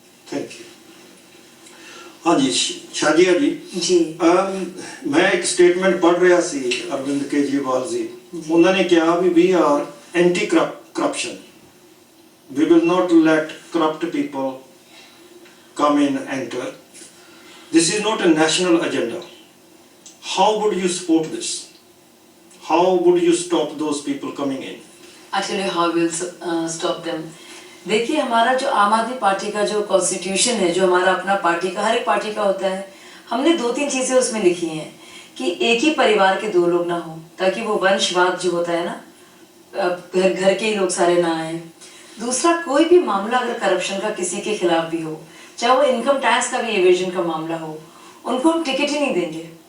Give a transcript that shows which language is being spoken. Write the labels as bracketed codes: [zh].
[pa] Thank you. ਹਾਂਜੀ ਸ਼ਾਜੀਆ ਜੀ। [hi] जी [pa] ਮੈਂ ਇੱਕ ਸਟੇਟਮੈਂਟ ਪੜ੍ਹ ਰਿਹਾ ਸੀ ਅਰਵਿੰਦ ਕੇਜਰੀਵਾਲ ਜੀ, ਉਹਨਾਂ ਨੇ ਕਿਹਾ ਵੀ [en] We are anti corruption, we will not let corrupt people come in, enter. This is not a national agenda. How would you support this? How would you stop those people coming in? Actually, how will stop them? [hi] देखिए, हमारा जो आम आदमी party का जो constitution है, जो हमारा अपना पार्टी का, हर एक पार्टी का होता है, हमने 2-3 चीजें उसमें लिखी हैं कि एक ही परिवार के 2 लोग ना हो, ताकि वो वंशवाद जो होता है ना, घर के ही लोग सारे ना आए। दूसरा, कोई भी मामला अगर करप्शन का किसी के खिलाफ भी हो, चाहे वो इनकम टैक्स का भी एवेजन का मामला हो, उनको हम टिकट ही नहीं देंगे।